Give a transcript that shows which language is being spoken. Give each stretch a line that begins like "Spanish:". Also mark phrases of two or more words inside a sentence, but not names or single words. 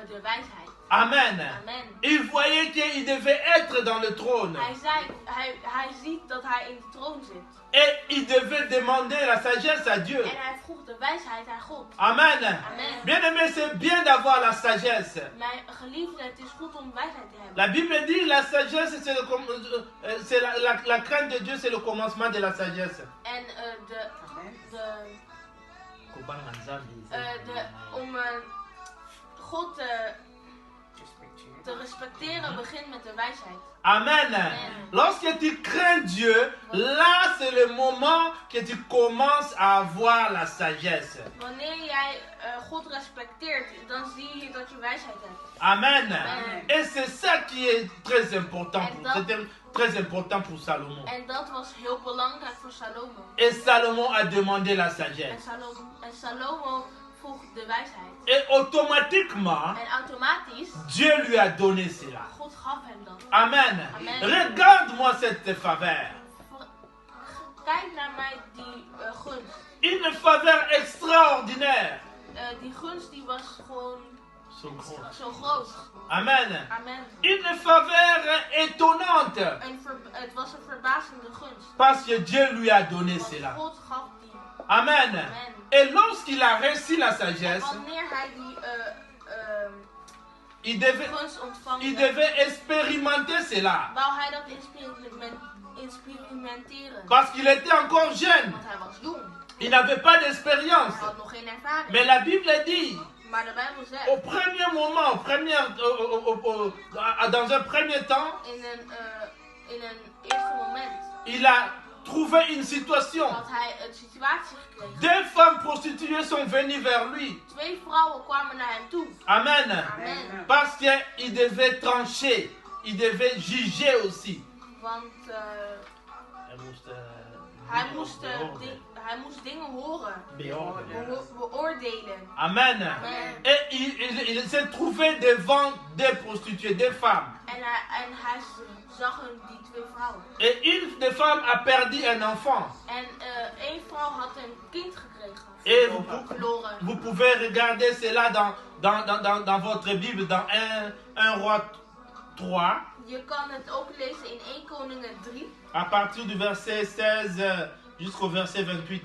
Dutch: de wijsheid. Amen. Amen.
French: Il voyait qu'il devait être dans le trône.
Dutch: Hij ziet dat hij in de troon zit.
French: Et il devait demander la sagesse à Dieu.
Dutch: En hij vroeg de wijsheid aan God. Amen. Amen.
French: Bien aimé, c'est bien d'avoir la sagesse.
Dutch: Mijn geliefde, het is goed om wijsheid te hebben.
French: La Bible dit la sagesse, c'est la crainte de Dieu, c'est le commencement de la sagesse.
Dutch: En om God te respecteren begint met de wijsheid. Amen.
French: Lorsque tu crains Dieu, là c'est le moment que tu commences à avoir la sagesse.
Dutch: Wanneer jij God respecteert, dan zie je dat je wijsheid hebt. Amen. Amen.
French: Et c'est ça qui est très important. C'était très important pour Salomon.
Dutch: En dat was heel belangrijk voor Salomo.
French: Et Salomon a demandé la sagesse.
Dutch: En Salomo vroeg de wijsheid.
French: Et automatiquement,
Dutch: En automatisch,
French: Dieu lui a donné cela.
Dutch: God gaf hem dat. Amen. Amen.
French: Regarde-moi cette faveur.
Dutch: Kijk naar mij die gunst.
French: Une faveur extraordinaire.
Dutch: Die gunst die was gewoon zo groot. Amen. Amen.
French: Une faveur étonnante.
Dutch: Het was een verbazende gunst.
French: Parce que Dieu lui a donné
Dutch: Want
French: cela.
Dutch: God gaf die. Amen. Amen.
French: Et lorsqu'il a reçu la sagesse,
Dutch: Wanneer hij die
French: il
Dutch: gunst ontvang,
French: devait expérimenter cela.
Dutch: wou hij dat experimenteren.
French: Parce qu'il était encore jeune.
Dutch: Want hij was jong.
French: Il n'avait pas d'expérience.
Dutch: Hij had nog geen ervaring.
French: Mais la Bible dit,
Dutch: Maar de Bijbel zegt,
French: au premier moment, dans un premier temps,
Dutch: in een eerste moment,
French: il a trouvé une situation.
Dutch: had hij een situatie gekregen.
French: Deux femmes prostituées sont venues vers lui.
Dutch: 2 vrouwen kwamen naar hem toe. Amen. Amen.
French: Parce qu'il devait trancher. Il devait juger aussi.
Dutch: Want hij moest dingen horen. Beoordelen. Amen. Amen.
French: Et il s'est trouvé devant des prostituées, des femmes.
Dutch: En hij zag die 2 vrouwen.
French: Et une des femmes a perdu un enfant.
Dutch: En 1 vrouw had een kind gekregen.
French: Et
Dutch: Verloren.
French: vous pouvez regarder cela dans votre Bible, dans 1 Roi 3,
Dutch: Je kan het ook lezen in 1 Koningen 3.
French: à partir du verset 16 jusqu'au verset 28.